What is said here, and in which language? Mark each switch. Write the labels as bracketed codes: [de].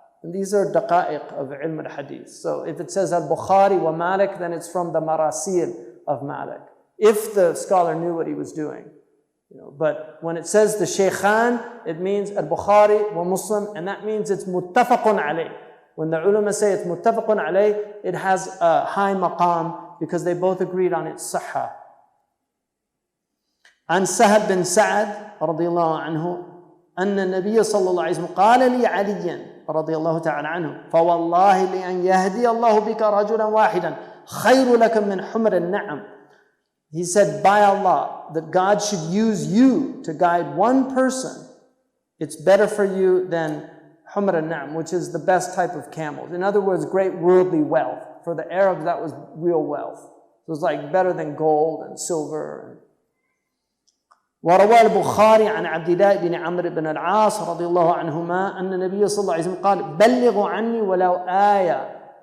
[en] And these are daqa'iq of ilm al-hadith. So if it says al-Bukhari wa Malik, then it's from the marasil of Malik, if the scholar knew what he was doing. But when it says the Shaykhan, it means al-Bukhari wa Muslim, and that means it's muttafaqun alayh. When the ulama say it's muttafaqun alayh, it has a high maqam because they both agreed on its sahha. [ar] عن سهل بن سعد رضي الله عنه أن النبي صلى الله عليه وسلم قال لي عليا رضي الله تعالى عنه فوالله لأن يهدي الله بك رجلا واحدا خير لك من حمر النعم. [en] He said, by Allah, that God should use you to guide one person, it's better for you than humr al-na'am, which is the best type of camels. In other words, great worldly wealth. For the Arabs, that was real wealth. So it was like better than gold and silver. [ar] وروى البخاري عن عبد الله بن عمرو بن العاص رضي الله عنهما أن النبي صلى الله عليه وسلم قال بلغوا عني ولو آية.